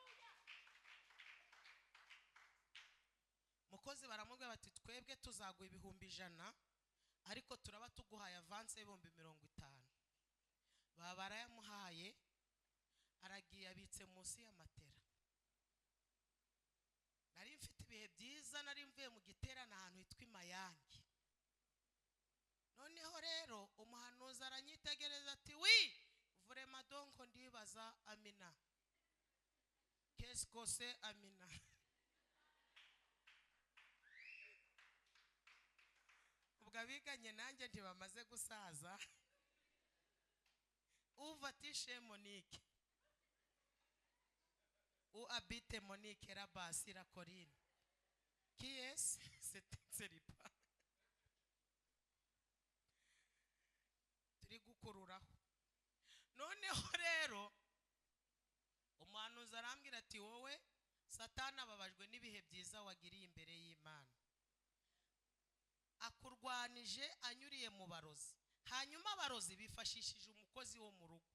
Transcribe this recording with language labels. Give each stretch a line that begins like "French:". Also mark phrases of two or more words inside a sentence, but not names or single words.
Kinyarwanda: Mukozi baramubwira bati twebwe tuzaguha 100,000, ariko turaba tuguhaye avance y'ibihumbi 50. Baba barayamuhaye, niyubitse munsi y'amatera. Nari mfite ibihe byiza, nari mvuye mu giterane ahantu hitwa Mayange. Noneho rero umuhanuzi aranyitegereza ati wi
French: vraiment donc
Kinyarwanda: ndibaza Amina,
French: qu'est-ce que c'est Amina?
Kinyarwanda: Ubwo abiganye nanjye ntibamaze gusaza.
French: Où vas-tu chez Monique? Où habite Monique là-bas sur la colline? Qui est-ce? C'est Ripa.
Kinyarwanda: Turi gukururaho. Noneho rero umuhanuzi arambwira ati wowe Satani ababajwe n'ibihe byiza wagiriye imbere y'Imana, akurwanije anyuriye mu barozi, hanyuma abarozi bifashishije umukozi wo mu rugo.